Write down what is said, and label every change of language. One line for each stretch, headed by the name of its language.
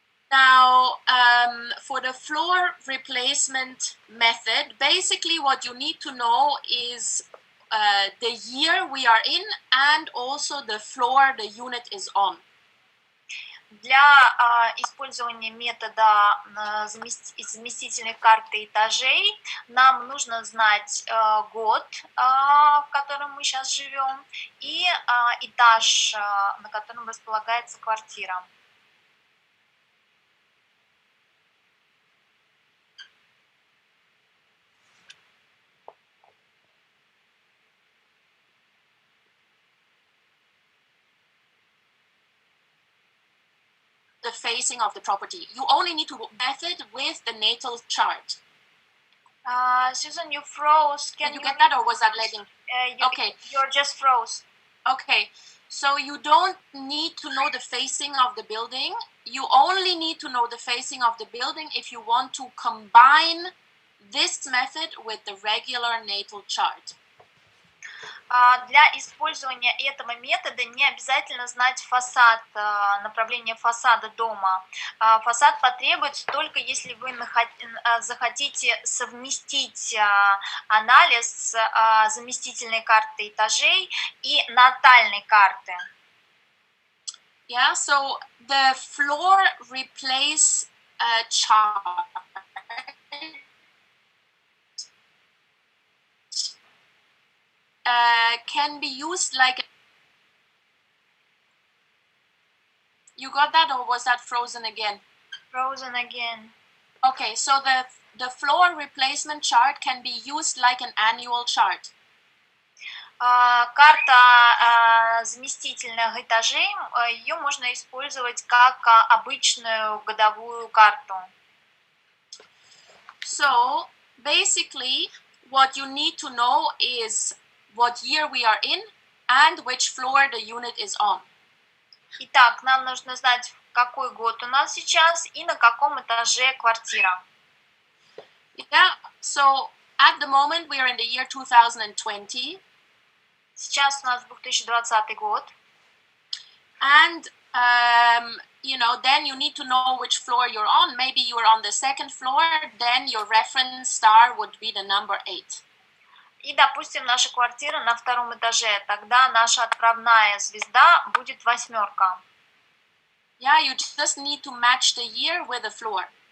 English: Now, for the floor replacement method, basically what you need to know is the year we are in and also the floor the unit is on.
Russian: Для использования метода заместительной карты этажей нам нужно знать год, в котором мы сейчас живем, и этаж, на котором располагается квартира.
English: The facing of the property. You only need to method with the natal chart. Susan, you froze. Did you get that, or was that lagging? Okay. You're just froze. Okay. So you don't need to know the facing of the building. You only need to know the facing of the building if you want to combine this method with the regular natal chart.
Russian: Для использования этого метода не обязательно знать фасад, направление фасада дома. Фасад потребуется только если вы захотите совместить анализ заместительной карты этажей и натальной карты.
English: Yeah, so the floor replace chart can be used like. You got that, or was that frozen again? Frozen again. Okay, so the floor replacement chart can be used like an annual chart.
Russian: Карта заместительных этажей, ее можно использовать как обычную годовую карту.
English: So basically, what you need to know is what year we are in and which floor the unit is on.
Russian: Итак, нам нужно знать, какой год у нас сейчас и на каком этаже квартира.
English: Yeah, so at the moment we are in the year 2020.
Russian: Сейчас у нас 2020 год.
English: And you know, then you need to know which floor you're on. Maybe you're on the second floor, then your reference star would be the number 8.
Russian: И, допустим, наша квартира на втором этаже, тогда наша отправная звезда будет 8.
English: Yeah, you just need to match the year with the floor.